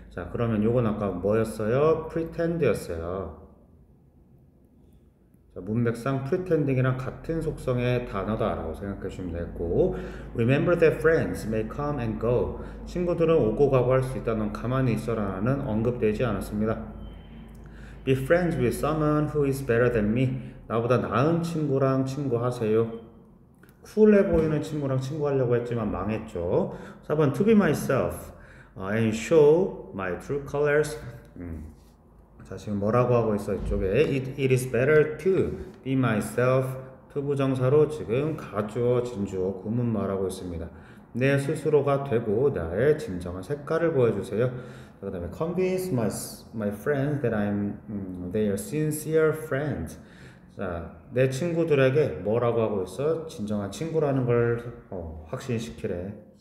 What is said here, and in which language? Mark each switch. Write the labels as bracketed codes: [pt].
[ko] 자, 그러면 요건 아까 뭐였어요? pretend였어요. 자, 문맥상 pretending이랑 같은 속성의 단어다라고 생각해 주시면 되고, [en] remember that friends may come and go. [ko] 친구들은 오고 가고 할 수 있다. 넌 가만히 있어라는 언급되지 않았습니다. [en] Be friends with someone who is better than me. [ko] 나보다 나은 친구랑 친구하세요. 쿨해 보이는 친구랑 친구하려고 했지만 망했죠. [en] 4번 to be myself and show my true colors. [ko] 자, 지금 뭐라고 하고 있어? [en] 이쪽에 it is better to be myself. [ko] to 부정사로 지금 가주어, 진주어, 구문 말하고 있습니다. 내 스스로가 되고 나의 진정한 색깔을 보여주세요. 그 다음에 [en] convince my friends that I'm their sincere friend. [ko] 자, 내 친구들에게 뭐라고 하고 있어? 진정한 친구라는 걸 확신시키래.